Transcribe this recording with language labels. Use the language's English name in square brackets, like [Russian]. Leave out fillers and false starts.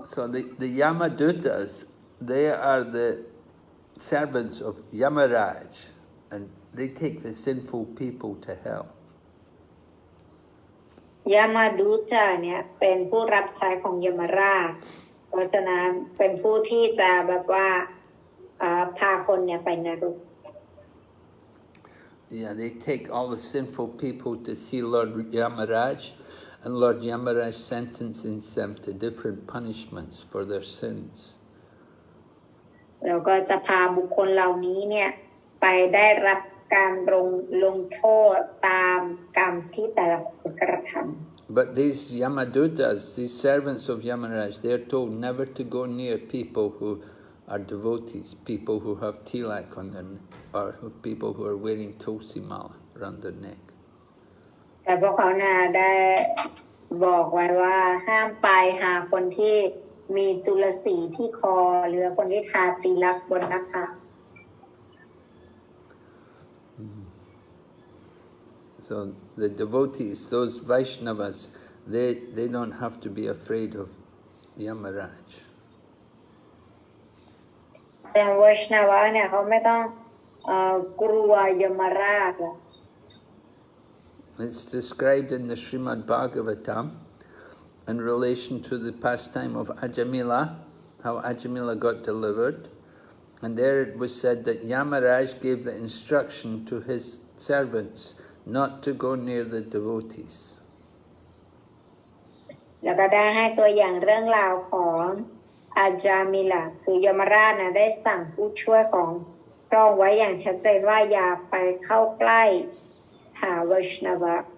[English] So the Yamadutas, they are the servants of Yamaraj, and they take the sinful people to hell. [Thai] ยามาดูจาเนี่ยเป็นผู้รับใช้ของยมราชเพราะฉะนั้นเป็นผู้ที่จะแบบว่าพาคนเนี่ยไปนรก [English] Yeah, they take all the sinful people to see Lord Yamaraj, and Lord Yamaraj sentences them to different punishments for their sins. [Thai] แล้วก็จะพาบุคคลเหล่านี้เนี่ยไปได้รับการลงโทษตามกรรมที่แต่ละคนกระทำ [English] But these Yamadutas, these servants of Yamaraj, they are told never to go near people who are devotees, people who have tilak on their neck, or people who are wearing tulsi mala around their neck. [Thai] แต่พวกเขาน่ะได้บอกไว้ว่าห้ามไปหาคนที่มีตุลสีที่คอหรือคนที่ทาติลักบนหน้าผาก [English] So the devotees, those Vaishnavas, they don't have to be afraid of Yamaraj. [Thai] แต่วาชนาวะเนี่ยเขาไม่ต้องกลัวยมราช [English] It's described in the Srimad Bhagavatam in relation to the pastime of Ajamila, how Ajamila got delivered. And there it was said that Yamaraj gave the instruction to his servants not to go near the devotees. [Thai] แล้วก็ได้ให้ตัวอย่างเรื่องราวของอาจามิลาคือยมราชนะได้สั่งผู้ช่วยของพระองค์ไว้อย่างชัดเจนว่าอย่าไปเข้าใกล้หาวาชนาวะ